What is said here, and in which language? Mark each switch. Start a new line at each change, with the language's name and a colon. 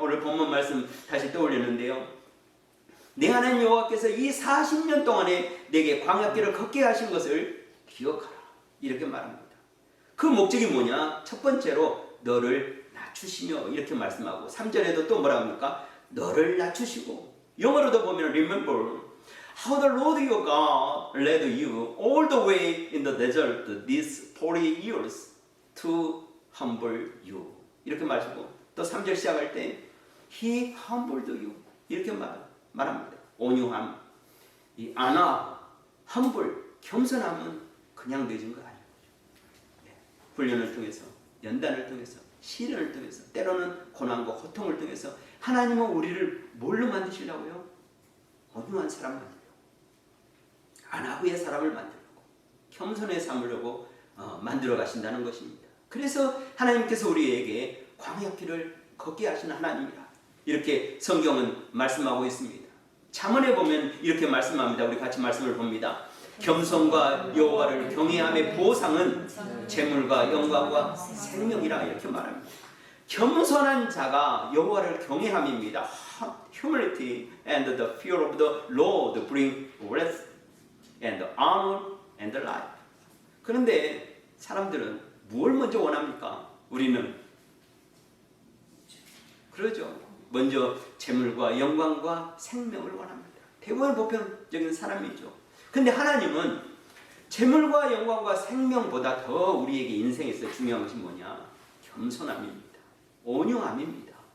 Korean: 오늘 본문 말씀 다시 떠올리는데요. 내 하나님 여호와께서 이 40년 동안에 내게 광야길을 걷게 하신 것을 기억하라. 이렇게 말합니다. 그 목적이 뭐냐? 첫 번째로 너를 낮추시며 이렇게 말씀하고 3절에도 또 뭐라 합니까? 너를 낮추시고 영어로도 보면
English: remember how the Lord your God led you all the way in the desert these 40 years to humble you
Korean: 이렇게 말하고 또 3절 시작할 때
English: He humbled you
Korean: 이렇게 말합니다. 온유함, 이 아나, humble, 겸손함은 그냥 되진 거 아니에요. 훈련을 통해서, 연단을 통해서, 시련을 통해서, 때로는 고난과 고통을 통해서 하나님은 우리를 뭘로 만드시려고요? 온유한 사람 만들려고, 아나브의 사람을 만들려고, 겸손의 삶으려고 만들어 가신다는 것입니다. 그래서 하나님께서 우리에게 광야길을 걷게 하시는 하나님이라 이렇게 성경은 말씀하고 있습니다. 잠언에 보면 이렇게 말씀합니다. 우리 같이 말씀을 봅니다. 겸손과 여호와를 경외함의 보상은 재물과 영광과 생명이라 이렇게 말합니다. 겸손한 자가 여호와를 경외함입니다.
English: Humility and the fear of the Lord bring wealth and honor and life.
Korean: 그런데 사람들은 무엇을 먼저 원합니까? 우리는 그러죠. 먼저 재물과 영광과 생명을 원합니다. 대부분 보편적인 사람이죠. 근데 하나님은 재물과 영광과 생명보다 더 우리에게 인생에서 중요한 것이 뭐냐? 겸손함입니다. 온유함입니다.